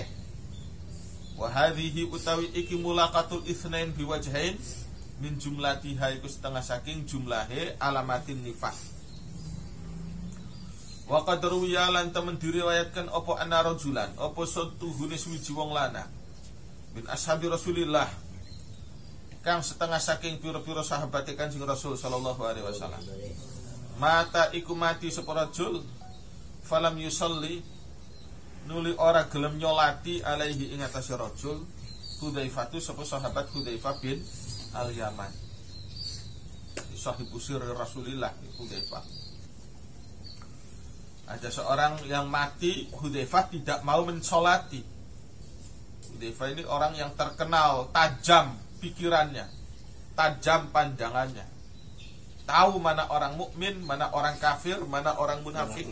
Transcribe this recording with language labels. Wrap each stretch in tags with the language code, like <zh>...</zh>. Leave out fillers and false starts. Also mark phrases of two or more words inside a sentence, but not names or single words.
<ar>وهذه</ar> <jv>utawi iki</jv> <ar>ملاقاة الاثنين بوجهين من جملتها</ar> <jv>iku setengah saking jumlahe</jv> <ar>علامات النفاق. وقد روي</ar> <jv>lan temen diriwayatkan apa ana rajulan apa setuhune suwiji wong lanang</jv> <ar>من أصحاب رسول الله</ar> <jv>kang setengah saking pira-pira sahabate Kanjeng Rasul</jv> <ar>صلى الله عليه وسلم.</ar> <jv>Mata iku mati sapa rajul</jv> <ar>فلم يصل</ar> <jv>nuli ora gelem nyolati alaihi ing atase rajul Hudzaifah sapa sahabat Hudzaifah bin Al-Yaman,</jv> <ar>صاحب سر رسول الله</ar> <jv>Hudzaifah.</jv> <id>Ada seorang yang mati, Hudzaifah tidak mau mensolati. Hudzaifah ini orang yang terkenal tajam pikirannya, tajam pandangannya, tahu mana orang mukmin, mana orang kafir, mana orang munafik.</id>